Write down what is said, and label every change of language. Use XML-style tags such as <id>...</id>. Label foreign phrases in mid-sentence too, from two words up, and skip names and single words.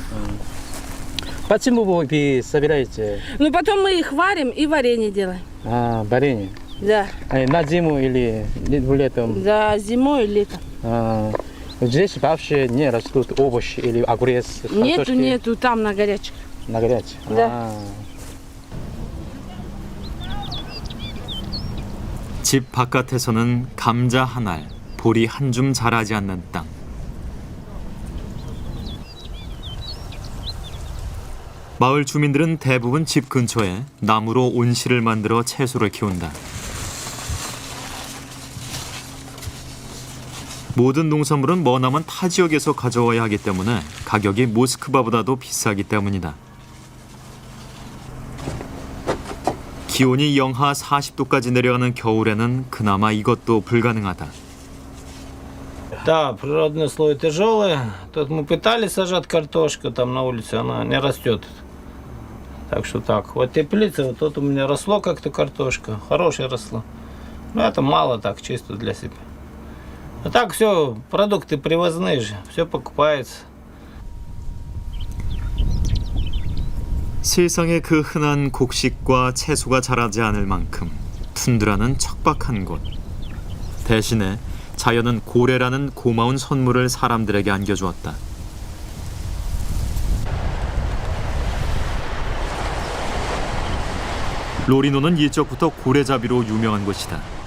<ru>Почему вы собираете Ну, потом мы их варим и варенье делаем. варенье? Да, На зиму или летом? да, зимой и летом. Здесь вообще не растут овощи или огурец? картошки? Нету, там на горячек. На горячий? Да.</ru> <ko>집 바깥에서는 감자 한 알, 보리 한 줌 자라지 않는 땅. 마을 주민들은 대부분 집 근처에 나무로 온실을 만들어 채소를 키운다. 모든 농산물은 머나먼 타 지역에서 가져와야 하기 때문에 가격이 모스크바보다도 비싸기 때문이다. 기온이 영하 40도까지 내려가는 겨울에는 그나마 이것도 불가능하다.</ko> <ru>Да, природные условия тяжелые. Тут мы пытались сажать картошку там на улице, она не растет. Так что так. Вот теплица, вот тут у меня росло как-то картошка. Хорошая росла. Но это мало так, чисто для себя. А так все, продукты привозные же, все покупается.</ru> <ko>세상에 그 흔한 곡식과 채소가 자라지 않을 만큼 툰드라는 척박한 곳. 대신에 자연은 고래라는 고마운 선물을 사람들에게 안겨주었다. 로리노는 예적부터 고래잡이로 유명한 곳이다.</ko>